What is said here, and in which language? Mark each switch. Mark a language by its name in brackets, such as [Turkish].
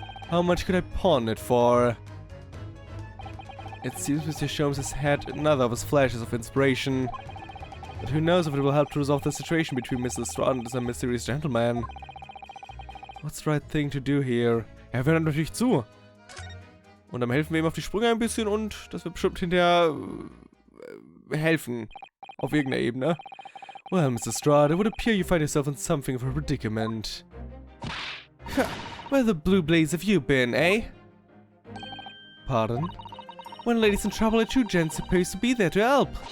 [English] How much could I pawn it for? It seems Mr. Sholmes has had another of his flashes of inspiration. But who knows if it will help to resolve the situation between Mr. Lestrade and some mysterious gentleman. What's the right thing to do here? [German] Ja, wir hören natürlich zu. Und dann helfen wir ihm auf die Sprünge ein bisschen und das wird bestimmt hinterher helfen. Auf irgendeiner Ebene. [English] Well, Mr. Lestrade, it would appear you find yourself in something of a predicament. Where the blue blaze have you been, eh? Pardon? When a lady's in trouble, a true gent's supposed to be there to help.